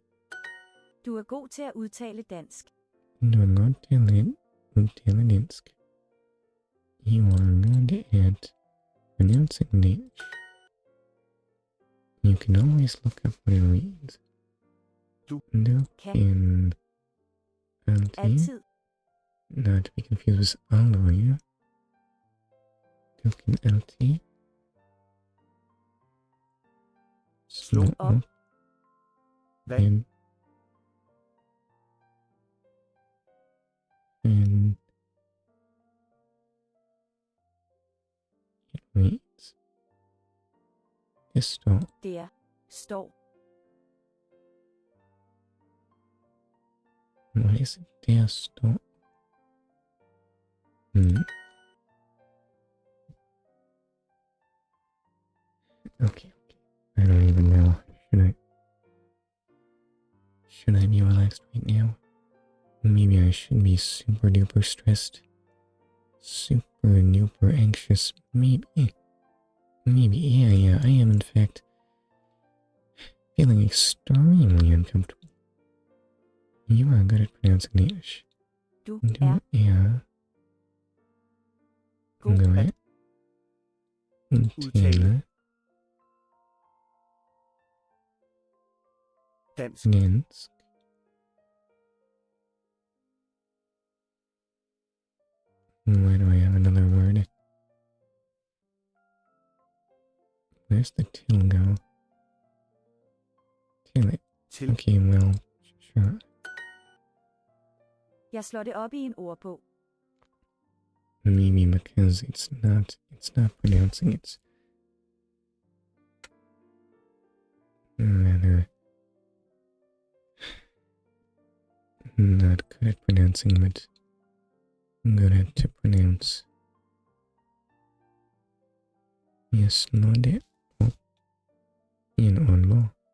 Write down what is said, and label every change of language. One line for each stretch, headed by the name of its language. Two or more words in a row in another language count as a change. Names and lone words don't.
Danish: Du er god til at udtale dansk. Du er godt til at udtale dansk.
English: You are good at pronouncing Danish. You can always look up what it reads.
Danish: Du kan altid.
English: Not to be confused with aldrig.
Danish: Du kan altid slå op en
English: it reads.
Danish: Det står. Der står.
English: What is it?
Danish: Der står.
English: Okay. I don't even know. Should I be relaxed right now? Maybe I should be super duper stressed. Super duper anxious. Maybe, yeah, I am in fact feeling extremely uncomfortable. You are good at pronouncing English.
Danish: Du er god at udtale dansk.
English: Why do I have another word? Where's the till go? Till it. Okay, well, sure.
Danish: Jeg slår det op i en ordbog.
English: Maybe because it's not pronouncing it. Rather not good at pronouncing, but good at to pronounce. Yes, no
Danish: det op i en ordbog.